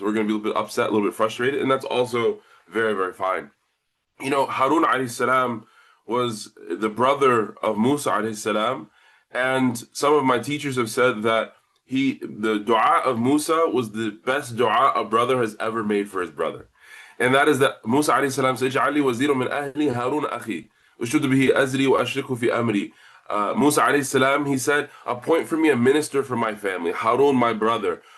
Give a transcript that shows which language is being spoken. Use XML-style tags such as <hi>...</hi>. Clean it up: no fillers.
<en>We're going to be a little bit upset, a little bit frustrated, and that's also very, very fine. You know, Harun alayhi salam was the brother of Musa alayhi salam, and some of my teachers have said that the dua of Musa was the best dua a brother has ever made for his brother. And that is that Musa alayhi salam said,</en> <ar>اجعل لي وزيرا من أهلي هارون أخي أشد به أزري وأشركه في أمري.</ar> <en>Musa alayhi salam, he said, appoint for me a minister from my family, Harun, my brother.</en>